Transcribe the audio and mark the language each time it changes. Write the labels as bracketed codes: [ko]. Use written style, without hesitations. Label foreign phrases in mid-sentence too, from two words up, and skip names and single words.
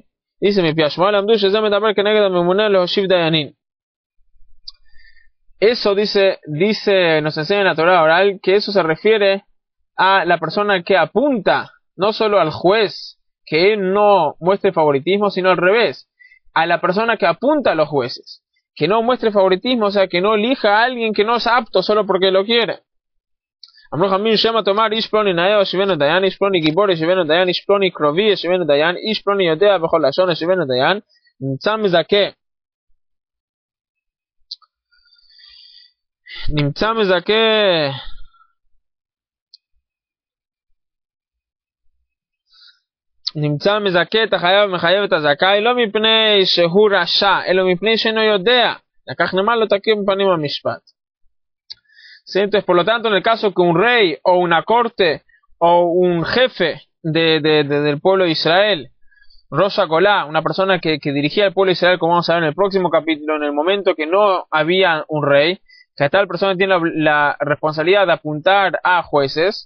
[es] Dice mi Piashmal Amdush, eso dice, nos enseña en la Torah oral que eso se refiere a la persona que apunta, no solo al juez, que él no muestre favoritismo, sino al revés, a la persona que apunta a los jueces, que no muestre favoritismo, o sea, que no elija a alguien que no es apto solo porque lo quiere. [he] אמרו חכמים שמא תאמר איש פלוני נאה ישיבנו דיין, איש פלוני גיבור ישיבנו דיין, איש פלוני קרובי ישיבנו דיין, איש פלוני יודע בכל לשון ישיבנו דיין, נמצא מזכה את החייב ומחייב את הזכאי, לא מפני שהוא רשע, אלא מפני שאינו יודע, לקח נאמר לא תכיר מפנים המשפט. [es] ¿Sí? Entonces, por lo tanto, en el caso que un rey o una corte o un jefe del pueblo de Israel, [he] ראש גולה, [es] una persona que dirigía al pueblo de Israel, como vamos a ver en el próximo capítulo, en el momento que no había un rey, que tal persona tiene la responsabilidad de apuntar a jueces.